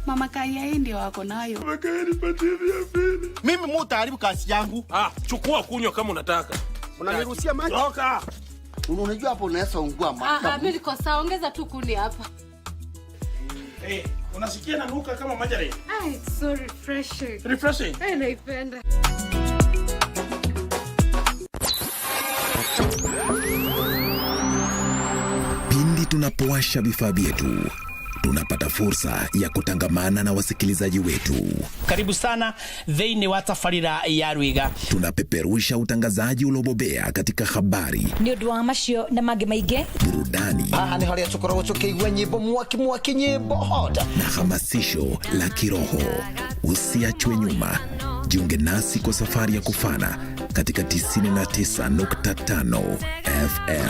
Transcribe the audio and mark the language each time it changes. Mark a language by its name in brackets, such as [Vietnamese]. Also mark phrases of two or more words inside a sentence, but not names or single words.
[Swahili] Mama Kaya hii ndio wako nayo. Mama Kaya nipatie 200. Mimi mutaharibu kazi yangu. Chukua kunywa kama unataka. Unaniruhusia maji? Toka. Unajua hapo unaweza ungua maji. Mimi niko sawa, ongeza tu kuni hapa. Unasikia nanuka kama Manyara? [English] It's so refreshing. Refreshing? [Swahili] Naipenda. Pindi tunapowasha vifaa vyetu, tunapata fursa ya kutangamana na wasikilizaji wetu. [Kikuyu] Karibu sana thĩinĩ wa tabarĩra ya Rwiga. [Swahili] Tunapeperusha utangazaji uliobobea katika habari, [Kikuyu] nĩ ũndũ wa macio na mangĩ maingĩ, [Swahili] burudani, [Kikuyu] nĩ harĩa tũkoragwo tũkĩigua nyĩmbo mwaki nyĩmbo hot, [Swahili] na hamasisho la kiroho. Usiachwe nyuma. Jiunge nasi kwa safari ya kufana katika 99.5 FM.